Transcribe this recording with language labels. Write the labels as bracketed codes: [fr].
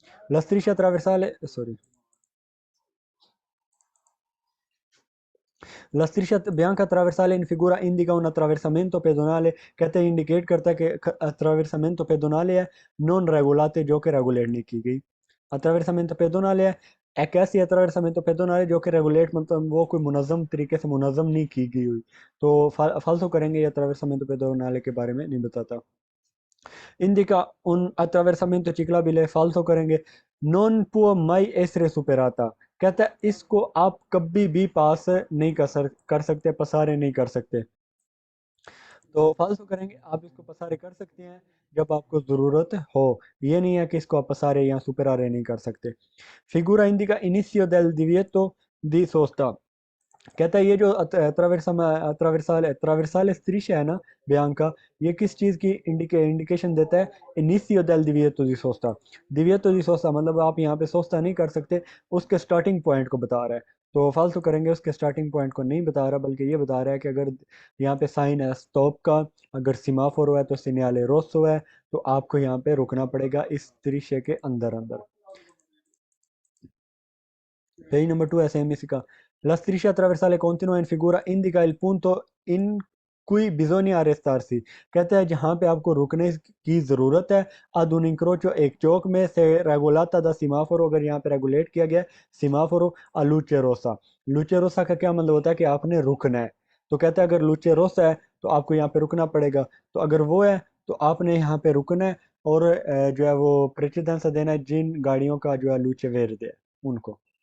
[hi] लस्त्रिशा ट्रावर्साले, sorry, [it] La striscia bianca attraversale in figura indica un attraversamento pedonale, [hi] कहते हैं indicate करता है कि attraversamento pedonale है, [it] नॉन रेगुलाते [hi] जो कि रेगुलेट नहीं की गई। attraversamento pedonale है एक ऐसी attraversamento pedonale जो कि रेगुलेट, मतलब वो कोई मुनज़्ज़म तरीके से मुनज़्ज़म नहीं की गई हुई। तो फालतू करेंगे, ये attraversamento pedonale के बारे में नहीं बताता। [it] indica un attraversamento ciclabile, falso [hi] करेंगे। [it] non può mai essere superata, [hi] कहता है इसको आप कभी भी पास नहीं कर सकते, पसारे नहीं कर सकते। तो फालतू करेंगे, आप इसको पसारे कर सकते हैं जब आपको ज़रूरत हो, ये नहीं है कि इसको आप पसारे या सुपरारे नहीं कर सकते। फिगूरा [it] indica inizio del divieto di sosta, [hi] कहता है ये जो ट्रावर्साल स्त्रिश है ना, बयान का, ये किस चीज़ की इंडिकेशन देता है, [it] इनिशियो del divieto di sosta। divieto di sosta [hi] मतलब आप यहाँ पे सोस्ता नहीं कर सकते, उसके स्टार्टिंग पॉइंट को बता रहा है। तो फालतू करेंगे, उसके स्टार्टिंग पॉइंट को नहीं बता रहा, बल्कि ये बता रहा है कि अगर यहाँ पे साइन है स्टॉप का, अगर सिमाफोर है तो सिग्नले रोसो है, तो आपको यहाँ पे रुकना पड़ेगा इस दृश्य के अंदर अंदर। [en] Page number 2 SMSK. [it] La striscia attraversale continua in figura indica il punto in cui bisogna arrestarsi, [hi] कहते हैं जहाँ पे आपको रुकने की ज़रूरत है। [it] ad un incrocio, [hi] एक चौक में से [it] regolata da semaforo, [hi] अगर यहाँ पे रेगुलेट किया गया सिमाफोरो [it] a luce rossa। luce rossa [hi] का क्या मतलब होता है कि आपने रुकना है। तो कहता है अगर luce rossa है तो आपको यहाँ पे रुकना पड़ेगा। तो अगर वो है तो आपने यहाँ पे रुकना है, और जो है वो प्रेसिडेंस देना है जिन गाड़ियों का जो है [it] luce verde [hi] है उनको।